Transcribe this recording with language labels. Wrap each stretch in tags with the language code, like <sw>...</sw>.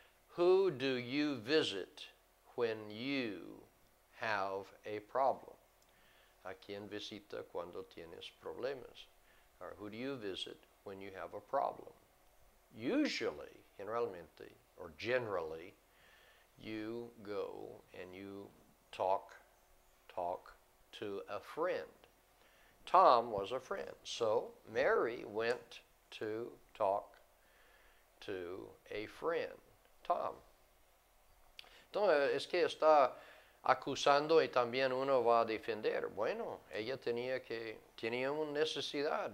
<en>Who do you visit when you have a problem?</en> <es>¿A quién visita cuando tienes problemas?</es> <en>Or who do you visit when you have a problem? Usually, generalmente, or generally, you go and you talk to a friend. Tom was a friend, so Mary went to talk to a friend, Tom.</en> <es>Entonces, es que está acusando y también uno va a defender. Bueno, ella tenía una necesidad.</es>